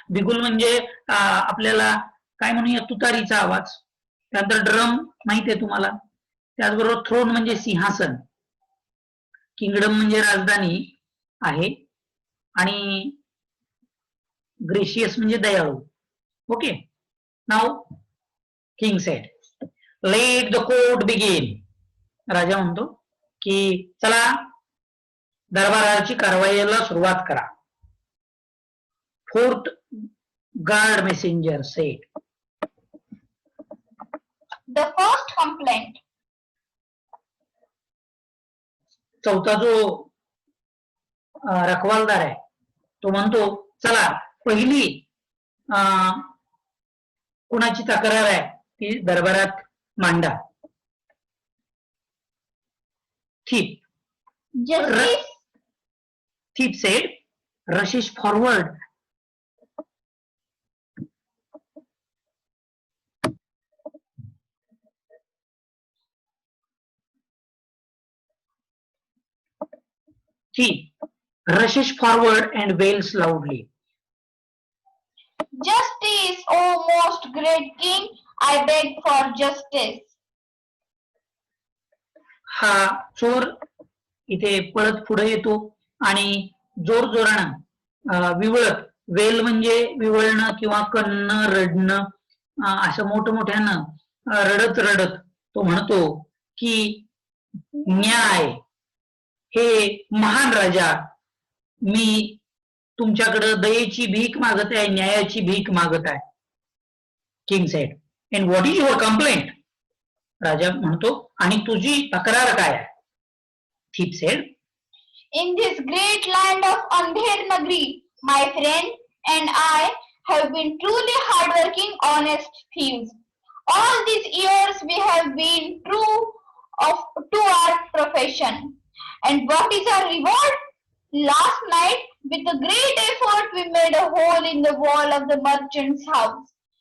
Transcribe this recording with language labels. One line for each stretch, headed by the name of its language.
Marathi: बिगुल म्हणजे आपल्याला काय म्हणूया, तुतारीचा आवाज. त्यानंतर ड्रम माहिती आहे तुम्हाला. त्याचबरोबर थ्रोन म्हणजे सिंहासन, किंगडम म्हणजे राजधानी आहे आणि ग्रेशियस म्हणजे दयाळू. Okay.
English: Now king said, let the court begin.
Marathi: राजा म्हणतो की चला दरबाराची कारवाईला सुरुवात करा.
English: Fourth guard messenger said, The first complaint.
Marathi: चौथा जो रखवालदार आहे तो म्हणतो चला पहिली कुणाची तक्रार आहे ती दरबारात मांडा.
English: Thief. Justice. Thief said, rushes forward. Thief rushes forward and wails loudly. Justice, O most great king, I beg for justice.
Marathi: हा चोर इथे पळत पुढे येतो आणि जोर जोरानं विवळत, वेल म्हणजे विवळणं किंवा कणणं रडणं असं मोठमोठ्यानं रडत रडत तो म्हणतो की न्याय हे महान राजा, मी तुमच्याकडे दयेची भीक मागत आहे, न्यायाची भीक मागत आहे.
English: King said, and what is your complaint?
Marathi: राजा म्हणतो आणि तुझी तक्रार काय आहे?
English: Thief said, in this great land of Andher Nagri, my friend and I have been truly hardworking, honest thieves. All these years we have been true to our profession. And what is our reward? Last night, with a great effort, we made a hole in the wall of the merchant's house.